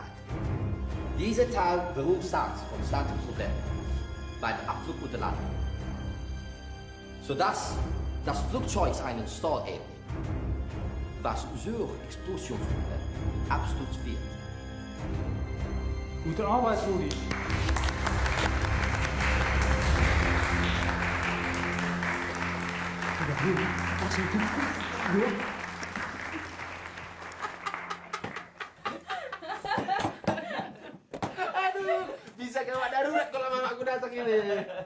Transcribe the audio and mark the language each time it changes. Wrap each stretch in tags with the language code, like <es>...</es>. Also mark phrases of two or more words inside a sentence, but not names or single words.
<de>Dieser Teil verursacht konstante Probleme beim Abflug und der Landung, sodass das Flugzeug einen Stall erlebt, was durch Explosionsprobleme Absturz wird. Gute Arbeit, Rudi.</de> <id>Aduh, bisa gawat darurat kalau mamaku datang ini.</id>